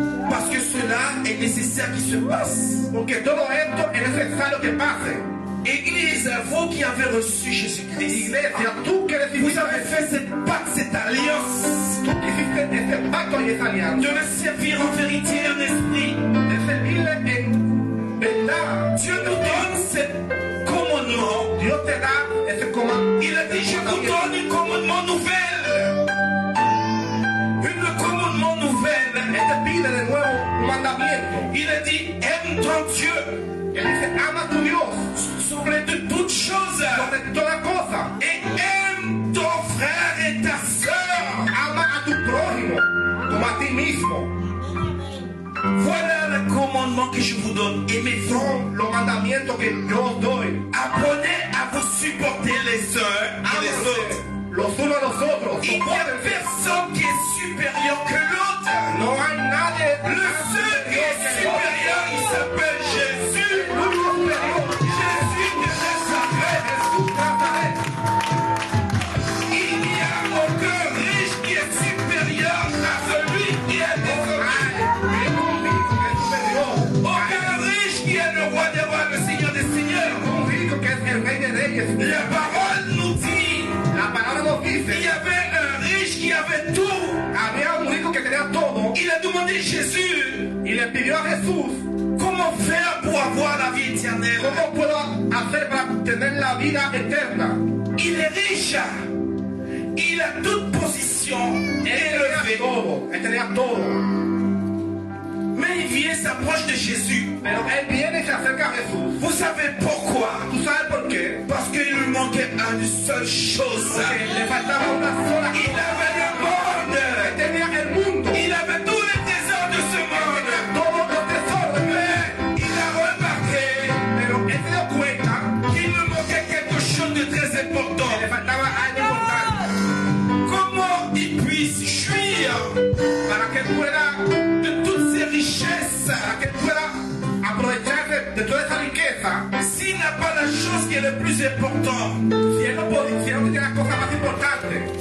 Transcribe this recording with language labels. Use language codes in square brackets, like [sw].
[fr] Parce que cela est nécessaire qu'il se passe. [es] porque todo esto es necesario que pase. [fr] Église, vous qui avez reçu Jésus-Christ, [es] Iglesia, tú que [fr] vous [es] recibiste, [fr] avez fait cette pacte, cette alliance [es] tú que hiciste este pacto y esa alianza, [fr] de le servir en vérité et en esprit. [es] de servirle en verdad. [fr] Dieu nous donne ce commandement. [es] Dios te da ese comando. [fr] Il a dit, je vous donne un commandement nouvelle. Un commandement nouvelle. [es] Él te pide de nuevo un mandamiento. [fr] Il a dit, aime ton Dieu [es] Él dice, ama a tu Dios [fr] sobre de toutes choses. [es] sobre toda cosa. [fr] Et aime ton frère et ta sœur. [es] Ama a tu prójimo como a ti mismo. [fr] Voilà le commandement que je vous donne. Aimez-vous. [es] Son los mandamientos que yo os doy. [fr] Apprenez à vous supporter les uns et les autres. [es] Ámense los unos a los otros. [fr] Il n'y a [es] Sopórtense. [fr] personne qui est supérieur que l'autre. [es] No hay nadie. [fr] Le seul qui est supérieur, il s'appelle Jésus. [es] El único superior. [fr] Jésus de Nazareth. [es] Jesús de Nazaret. [fr] Il n'y a aucun riche qui est supérieur à celui qui est désormais. [es] Hay un rico que es superior. [fr] Aucun riche qui est le roi des rois, le seigneur des seigneurs. [es] Un rico que es el rey de reyes. [fr] La parole nous dit, [es] La palabra nos [fr] il y [es] dice, [fr] avait un riche qui avait tout. [es] había un rico que tenía todo [fr] Il a demandé à Jésus, [es] y le pidió a Jesús, [fr] comment faire pour avoir la vie éternelle? [es] ¿cómo puedo hacer para tener la vida eterna? [fr] Il est riche. Il a toute position [es] Él tenía [fr] élevée. [es] todo, él tenía todo. [fr] Mais il vient, s'approche de Jésus. [es] Pero él viene y se acerca a Jesús. [fr] Vous savez pourquoi? [es] ¿Tú sabes por qué? [fr] Parce qu'il lui manquait une seule chose. [es] Porque le faltaba una sola [fr] Il [es] cosa. [fr] avait le monde. [es] Él tenía el mundo. [fr] Il avait tous les trésors de ce monde. [es] Tenía todos los tesoros. [fr] Mais il a remarqué [es] Pero él se dio cuenta [fr] qu'il lui manquait quelque chose de très [es] que [fr] important. [es] le faltaba algo importante. [fr] Comment il puisse jouir [es] Para que él pueda, [fr] de toutes ces richesses [es] para que él pueda aprovecharse de toda esa riqueza. [fr] s'il n'a pas la chose qui est le plus importante, [es] Si él no podía, si él no tenía las cosas más importantes.